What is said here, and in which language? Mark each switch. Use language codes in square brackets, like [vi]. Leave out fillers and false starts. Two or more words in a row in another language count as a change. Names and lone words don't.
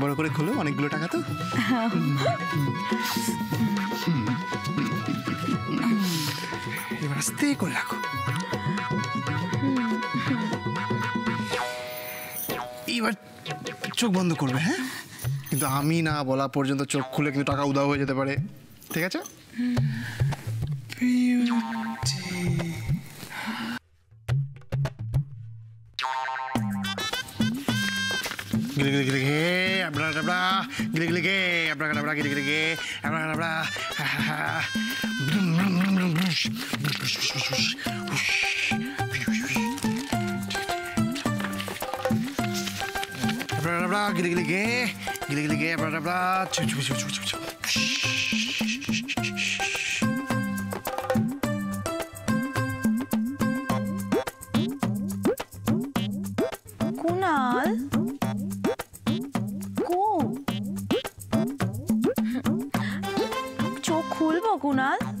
[bn] বড় করে খোলো, অনেকগুলো টাকা তো। এবার আস্তে করে রাখো। এবার চোখ বন্ধ করবে, হ্যাঁ? কিন্তু আমি না বলা পর্যন্ত চোখ খুলে কিন্তু টাকা উধাও হয়ে যেতে পারে, ঠিক আছে? Gili gili gili ge, abra abra, gili gili ge, abra abra, gili gili ge, abra abra. Abra abra, gili gili ge, abra abra. কুনাল, চোখ খুলবো কুনাল?